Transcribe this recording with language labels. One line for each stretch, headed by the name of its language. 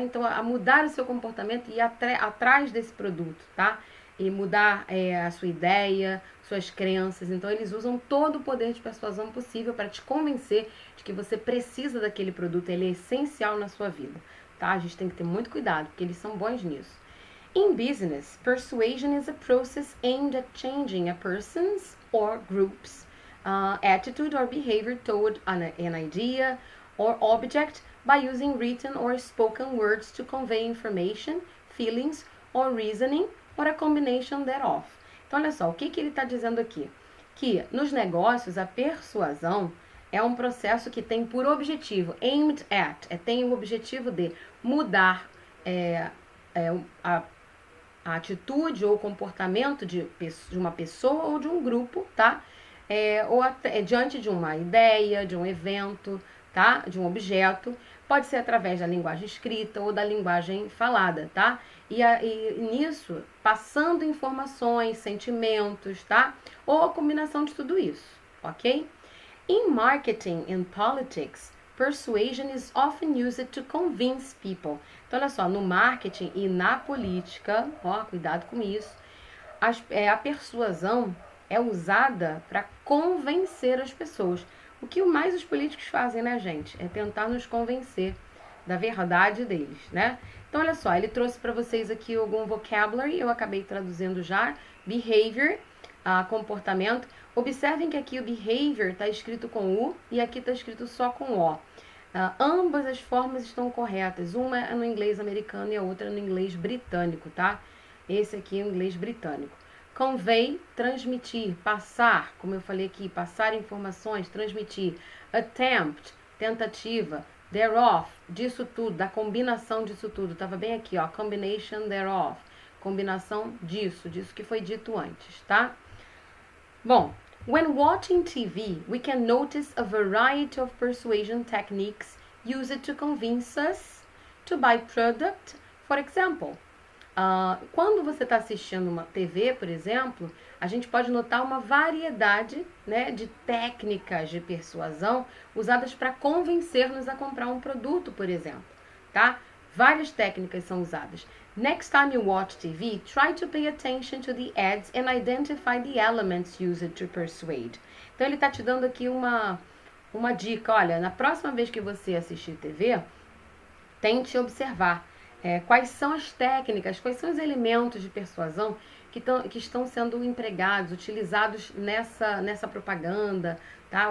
Portuguese: Então, a mudar o seu comportamento e ir atrás desse produto, tá? E mudar a sua ideia, suas crenças. Então, eles usam todo o poder de persuasão possível para te convencer de que você precisa daquele produto, ele é essencial na sua vida, tá? A gente tem que ter muito cuidado, porque eles são bons nisso.
English: In business, persuasion is a process aimed at changing a person's or group's attitude or behavior toward an idea or object by using written or spoken words to convey information, feelings or reasoning or a combination thereof.
Portuguese: Então, olha só, o que ele está dizendo aqui? Que nos negócios a persuasão é um processo que tem por objetivo, aimed at, tem o objetivo de mudar a atitude ou comportamento de uma pessoa ou de um grupo, tá? Ou diante de uma ideia, de um evento, tá? De um objeto. Pode ser através da linguagem escrita ou da linguagem falada, tá? E nisso, passando informações, sentimentos, tá? Ou a combinação de tudo isso, ok?
English: In marketing and politics, persuasion is often used to convince people.
Portuguese: Então, olha só, no marketing e na política, cuidado com isso, a persuasão é usada para convencer as pessoas. O que mais os políticos fazem, né, gente? É tentar nos convencer da verdade deles, né? Então, olha só, ele trouxe para vocês aqui algum vocabulary, eu acabei traduzindo já. Behavior, comportamento. Observem que aqui o behavior está escrito com U e aqui está escrito só com O. Ambas as formas estão corretas. Uma é no inglês americano e a outra é no inglês britânico, tá? Esse aqui é o inglês britânico. Convey, transmitir, passar, como eu falei aqui, passar informações, transmitir. Attempt, tentativa. Thereof, disso tudo, da combinação disso tudo. Tava bem aqui, ó,
English: combination thereof.
Portuguese: Combinação disso que foi dito antes, tá?
English: Bom, when watching TV, we can notice a variety of persuasion techniques used to convince us to buy product. For example,
Portuguese: quando você está assistindo uma TV, por exemplo, a gente pode notar uma variedade, né, de técnicas de persuasão usadas para convencer-nos a comprar um produto, por exemplo, tá? Várias técnicas são usadas.
English: Next time you watch TV, try to pay attention to the ads and identify the elements used to persuade.
Portuguese: Então, ele está te dando aqui uma dica. Olha, na próxima vez que você assistir TV, tente observar quais são as técnicas, quais são os elementos de persuasão que estão sendo empregados, utilizados nessa propaganda, tá?